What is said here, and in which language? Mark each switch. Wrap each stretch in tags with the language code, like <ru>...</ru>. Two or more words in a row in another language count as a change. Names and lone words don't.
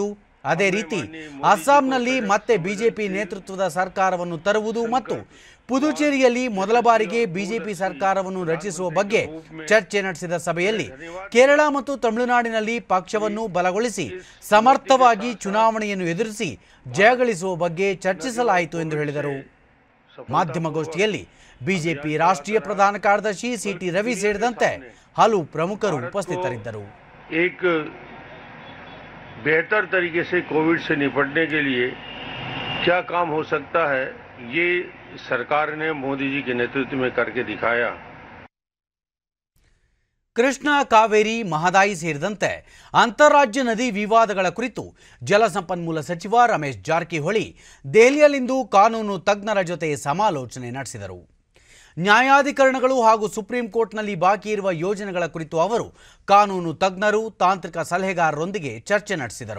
<kn>ಅದೇ ರೀತಿ ಅಸ್ಸಾಂನಲ್ಲಿ ಮತ್ತೆ ಬಿಜೆಪಿ ನೇತೃತ್ವದ ಸರ್ಕಾರವನ್ನು ತರುವುದು ಮತ್ತು ಪುದುಚೇರಿಯಲ್ಲಿ ಮೊದಲ ಬಾರಿಗೆ ಬಿಜೆಪಿ ಸರ್ಕಾರವನ್ನು ರಚಿಸುವ ಬಗ್ಗೆ ಚರ್ಚೆ ನಡೆಸಿದ ಸಭೆಯಲ್ಲಿ ಕೇರಳ ಮತ್ತು ತಮಿಳುನಾಡಿನಲ್ಲಿ ಪಕ್ಷವನ್ನು ಬಲಗೊಳಿಸಿ ಸಮರ್ಥವಾಗಿ ಚುನಾವಣೆಯನ್ನು ಎದುರಿಸಿ ಜಯಗಳಿಸುವ ಬಗ್ಗೆ ಚರ್ಚಿಸಲಾಯಿತು ಎಂದು ಹೇಳಿದರು. ಮಾಧ್ಯಮಗೋಷ್ಠಿಯಲ್ಲಿ ಬಿಜೆಪಿ ರಾಷ್ಟ್ರೀಯ ಪ್ರಧಾನ ಕಾರ್ಯದರ್ಶಿ ಸಿಟಿ ರವಿ ಸೇರಿದಂತೆ ಹಲವು ಪ್ರಮುಖರು ಉಪಸ್ಥಿತರಿದ್ದರು.</kn> <hi>बेहतर तरीके से कोविड से निपटने के लिए क्या काम हो सकता है, ये सरकार ने मोदी जी के नेतृत्व में करके दिखाया.</hi> <kn>ಕೃಷ್ಣ, ಕಾವೇರಿ, ಮಹದಾಯಿ ಸೇರಿದಂತೆ ಅಂತಾರಾಜ್ಯ ನದಿ ವಿವಾದಗಳ ಕುರಿತು ಜಲಸಂಪನ್ಮೂಲ ಸಚಿವ ರಮೇಶ್ ಜಾರಕಿಹೊಳಿ ದೆಹಲಿಯಲ್ಲಿಂದು ಕಾನೂನು ತಜ್ಞರ ಜೊತೆ ಸಮಾಲೋಚನೆ ನಡೆಸಿದರು. ನ್ಯಾಯಾಧಿಕರಣಗಳು ಹಾಗೂ ಸುಪ್ರೀಂ ಕೋರ್ಟ್ನಲ್ಲಿ ಬಾಕಿ ಇರುವ ಯೋಜನೆಗಳ ಕುರಿತು ಅವರು ಕಾನೂನು ತಜ್ಞರು, ತಾಂತ್ರಿಕ ಸಲಹೆಗಾರರೊಂದಿಗೆ ಚರ್ಚೆ ನಡೆಸಿದರು.</kn>